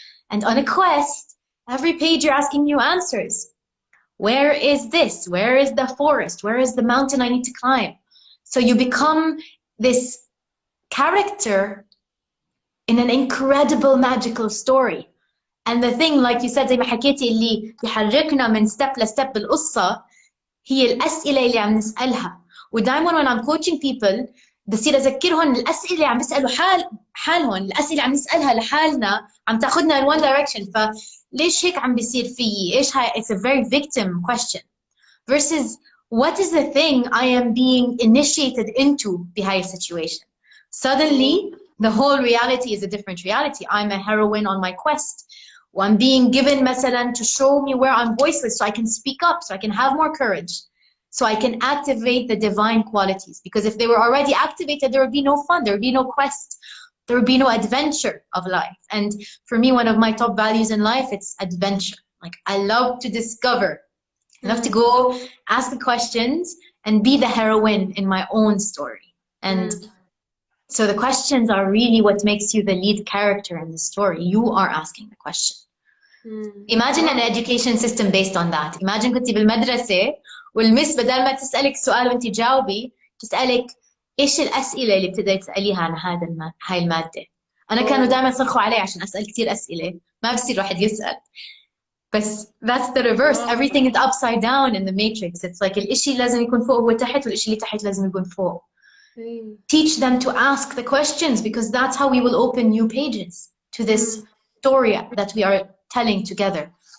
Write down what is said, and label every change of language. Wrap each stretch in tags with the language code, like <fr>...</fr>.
<en>And on a quest, every page you're asking new answers. Where is this? Where is the forest? Where is the mountain I need to climb? So you become this character in an incredible magical story. And the thing, like you said,</en> <ar>زي ما حكيتي اللي يحركنا من step لstep بالقصة هي الأسئلة اللي عم نسألها. ودائما</ar> <en>when I'm coaching people</en> <ar>بصير أذكرهم الأسئلة اللي عم بيسألوا حالهم، الأسئلة اللي عم نسألها لحالنا عم تاخذنا</ar> <en>in one direction.</en> <ar>فليش هيك عم بيصير فيي؟ إيش هاي؟</ar> <en>It's a very victim question. Versus what is the thing I am being initiated into بهاي situation? Suddenly the whole reality is a different reality. I'm a heroine on my quest. I'm being given مثلا to show me where I'm voiceless so I can speak up, so I can have more courage, so I can activate the divine qualities. Because if they were already activated, there would be no fun, there would be no quest, there would be no adventure of life. And for me, one of my top values in life, it's adventure. Like I love to discover, I love to go ask the questions and be the heroine in my own story. And So the questions are really what makes you the lead character in the story. You are asking the question. Imagine an education system based on that.</en> <ar>Imagine كنتي بالمدرسة والمس بدل ما تسألك سؤال وانتي تجاوبي تسألك ايش الأسئلة اللي بتقدري تسأليها عن هاي المادة. أنا كانوا دائما يصرخوا علي عشان أسأل كتير أسئلة ما بصير واحد يسأل.</ar> <en>بس that's the reverse. Everything is upside down in the matrix. It's like</en> <ar>الإشي لازم يكون فوق هو تحت والإشي اللي تحت لازم يكون فوق.</ar> <en>Teach them to ask the questions because that's how we will open new pages to this story that we are telling together.</en>